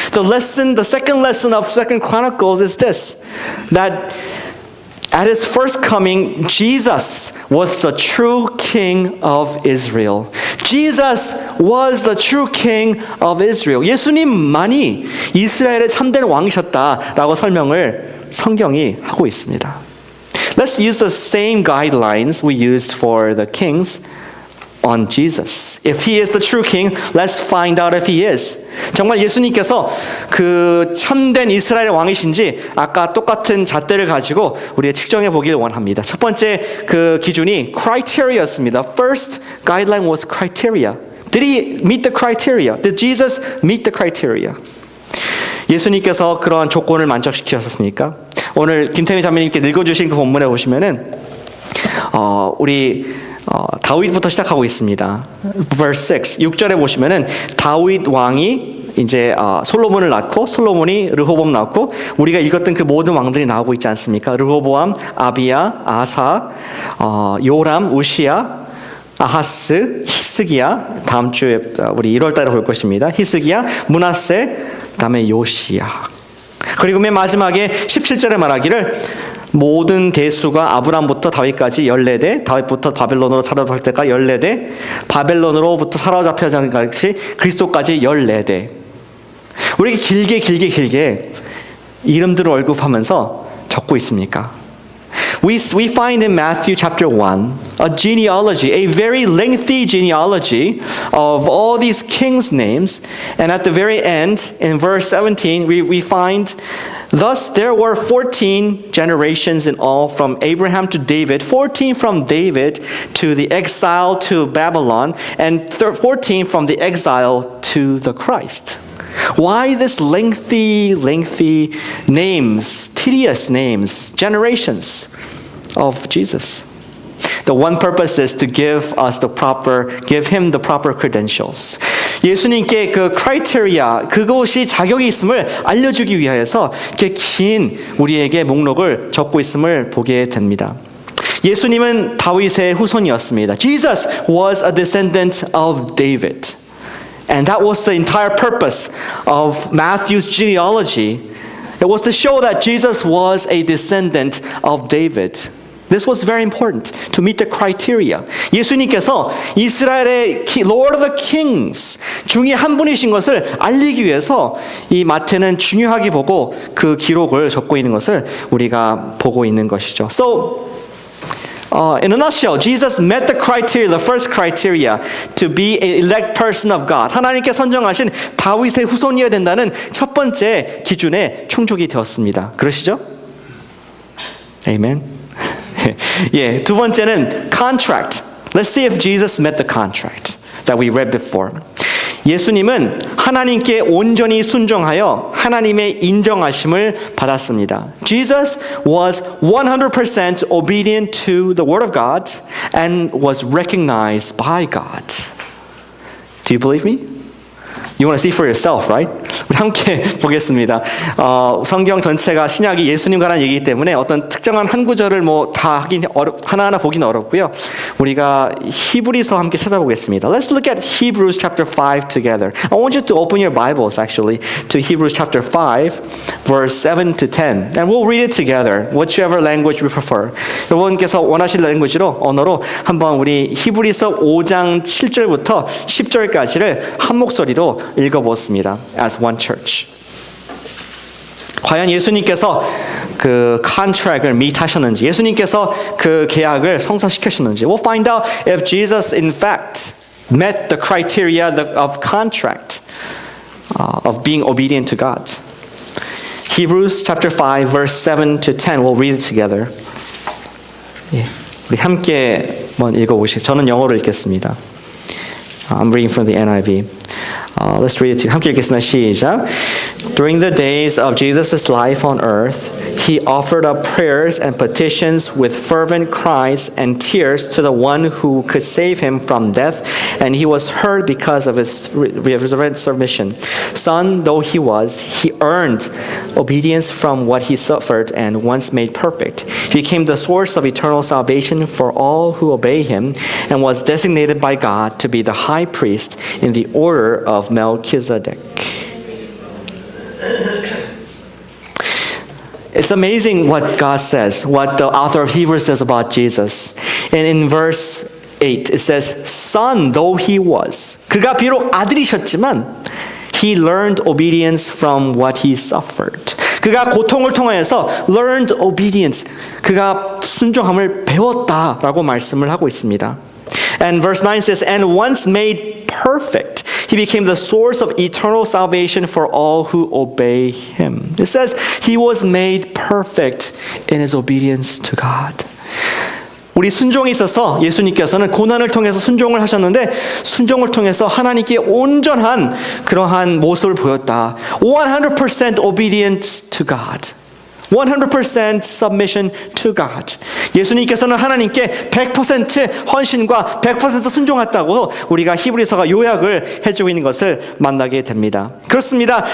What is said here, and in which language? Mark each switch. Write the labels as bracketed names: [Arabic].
[English] The second lesson of Second Chronicles is this, that at his first coming, Jesus was the true king of Israel. Jesus was the true king of Israel. [Korean] 예수님만이 이스라엘의 참된 왕이셨다라고 설명을 성경이 하고 있습니다. [English] Let's use the same guidelines we used for the kings on Jesus. If he is the true king, let's find out if he is. [Korean] 정말 예수님께서 그 참된 이스라엘 왕이신지 아까 똑같은 잣대를 가지고 우리가 측정해 보길 원합니다. 첫 번째 그 기준이 criteria였습니다. [English] First guideline was criteria. Did he meet the criteria? Did Jesus meet the criteria? [Korean] 예수님께서 그러한 조건을 만족시키셨습니까? 오늘 김태미 자매님께 읽어주신 그 본문에 보시면은 우리 다윗부터 시작하고 있습니다. [English] Verse 6, [Korean] 6절에 보시면은 다윗 왕이 이제 솔로몬을 낳고 솔로몬이 르호보암 낳고 우리가 읽었던 그 모든 왕들이 나오고 있지 않습니까? 르호보암, 아비야, 아사, 요람, 우시야, 아하스, 히스기야, 다음 주에 우리 1월 달에 볼 것입니다. 히스기야, 므낫세, 그다음에 요시야. 그리고 맨 마지막에 17절에 말하기를 모든 대수가 아브람부터 다윗까지 14대, 다윗부터 바벨론으로 사로잡힐 때까지 14대, 바벨론으로부터 사로잡혀진 것이 그리스도까지 14대. 우리 길게 이름들을 언급하면서 적고 있습니까? [English] We find in Matthew chapter 1 a genealogy, a very lengthy genealogy of all these kings' names. And at the very end, in verse 17, we find, thus there were 14 generations in all from Abraham to David, 14 from David to the exile to Babylon, and 14 from the exile to the Christ. Why this lengthy names, tedious names, generations of Jesus? The one purpose is to give him the proper credentials. [Korean] 예수님께 그 criteria, 그것이 자격이 있음을 알려주기 위하여서 이렇게 긴 우리에게 목록을 적고 있음을 보게 됩니다. 예수님은 다윗의 후손이었습니다. [English] Jesus was a descendant of David. And that was the entire purpose of Matthew's genealogy. It was to show that Jesus was a descendant of David. This was very important to meet the criteria. [Korean] 예수님께서 이스라엘의 [English] Lord of the Kings [Korean] 중에 한 분이신 것을 알리기 위해서 이 마태는 중요하게 보고 그 기록을 적고 있는 것을 우리가 보고 있는 것이죠. [English] So, in a nutshell, Jesus met the criteria, the first criteria, to be an elect person of God. [Korean] 하나님께 선정하신 다윗의 후손이어야 된다는 첫 번째 기준에 충족이 되었습니다. 그러시죠? Amen. 예, 두 번째는 contract. [English] Let's see if Jesus met the contract that we read before. [Korean] 예수님은 하나님께 온전히 순종하여 하나님의 인정하심을 받았습니다. [English] Jesus was 100% obedient to the word of God and was recognized by God. Do you believe me? You want to see for yourself, right? [Korean] 우리 함께 보겠습니다. 성경 전체가 신약이 예수님과 관한 얘기이기 때문에 어떤 특정한 한 구절을 다 하나하나 보기는 어렵고요. 우리가 히브리서 함께 찾아보겠습니다. [English] Let's look at Hebrews chapter 5 together. I want you to open your Bibles actually to Hebrews chapter 5 verse 7 to 10 and we'll read it together, whichever language we prefer. [Korean] 여러분께서 원하실 언어로 한번 우리 히브리서 5장 7절부터 10절까지를 한 목소리로 읽어보았습니다. [English] As one church. [Korean] 과연 예수님께서 그 contract을 meet 하셨는지, 예수님께서 그 계약을 성사시키셨는지. [English] We'll find out if Jesus in fact met the criteria of contract, of being obedient to God. Hebrews chapter 5 verse 7 to 10. We'll read it together. [Korean] 예, 우리 함께 한번 읽어보시죠. 저는 영어로 읽겠습니다. [English] I'm reading from the NIV. Let's read it together. [Korean] 함께 읽겠습니다. 시작. [English] During the days of Jesus' life on earth, he offered up prayers and petitions with fervent cries and tears to the one who could save him from death, and he was heard because of his reverent submission. Son though he was, he earned obedience from what he suffered, and once made perfect, he became the source of eternal salvation for all who obey him, and was designated by God to be the high priest in the order of Melchizedek. It's amazing what God says, what the author of Hebrews says about Jesus. And in verse 8, it says, Son though he was. [Korean] 그가 비록 아들이셨지만, [English] he learned obedience from what he suffered. [Korean] 그가 고통을 통하여서 [English] learned obedience. [Korean] 그가 순종함을 배웠다라고 말씀을 하고 있습니다. [English] And verse 9 says, and once made perfect, he became the source of eternal salvation for all who obey him. It says he was made perfect in his obedience to God. [Korean] 우리 순종에 있어서 예수님께서는 고난을 통해서 순종을 하셨는데 순종을 통해서 하나님께 온전한 그러한 모습을 보였다. [English] 100% obedience to God. 100% submission to God. [Korean] 예수님께서는 하나님께 100% 헌신과 100% 순종했다고 우리가 히브리서가 요약을 해주고 있는 것을 만나게 됩니다. 그렇습니다.